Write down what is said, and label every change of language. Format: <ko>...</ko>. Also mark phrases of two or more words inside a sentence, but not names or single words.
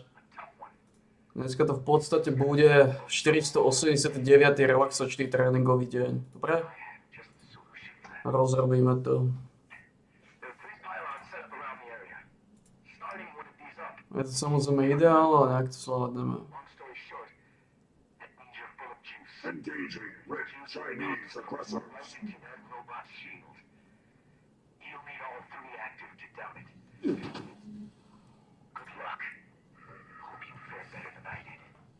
<sk>Dneska to v podstate bude 489. relaxačný tréningový deň. Dobre? Rozrobíme to. Je to samozrejme ideál, ale nejak to zvládneme.</sk> <en>Engaging with Chinese aggressors. Good luck. Hope you fare better than I did.</en>